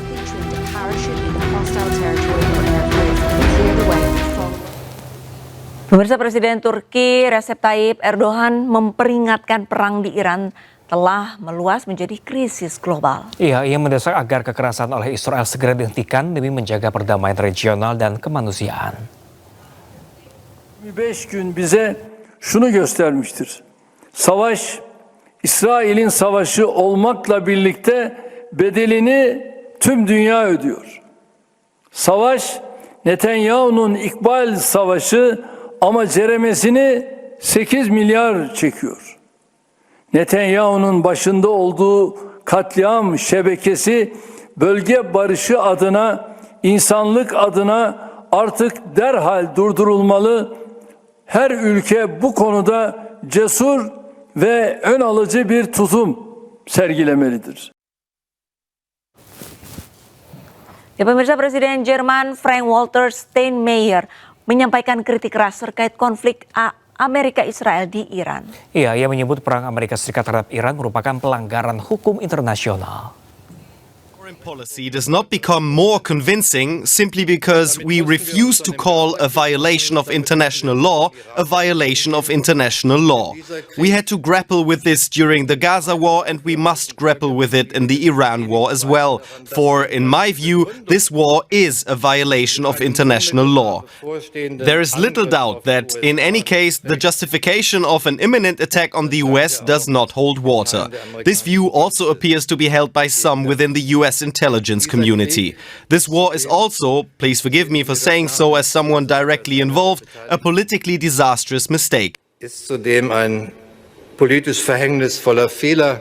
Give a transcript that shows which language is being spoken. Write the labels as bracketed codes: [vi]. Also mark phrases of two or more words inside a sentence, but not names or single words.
[id] Pemirsa, Presiden Turki Recep Tayyip Erdogan memperingatkan perang di Iran telah meluas menjadi krisis global. Iya, ia mendesak agar kekerasan oleh Israel segera dihentikan demi menjaga perdamaian regional dan kemanusiaan. [tr] 25 gün bize şunu göstermiştir. Savaş, İsrail'in savaşı olmakla birlikte bedelini tüm dünya ödüyor. Savaş, Netanyahu'nun İkbal Savaşı ama ceremesini 8 milyar çekiyor. Netanyahu'nun başında olduğu katliam şebekesi bölge barışı adına, insanlık adına artık derhal durdurulmalı. Her ülke bu konuda cesur ve ön alıcı bir tutum sergilemelidir. [id] Ya, pemirsa, Presiden Jerman Frank-Walter Steinmeier menyampaikan kritik keras terkait konflik Amerika-Israel di Iran. Iya, ia menyebut perang Amerika Serikat terhadap Iran merupakan pelanggaran hukum internasional. [en] Foreign policy does not become more convincing simply because we refuse to call a violation of international law a violation of international law. We had to grapple with this during the Gaza war, and we must grapple with it in the Iran war as well. For, in my view, this war is a violation of international law. There is little doubt that, in any case, the justification of an imminent attack on the US does not hold water. This view also appears to be held by some within the US intelligence community. This war is also, please forgive me for saying so as someone directly involved, a politically disastrous mistake. [de] Ist zudem ein politisch verhängnisvoller Fehler.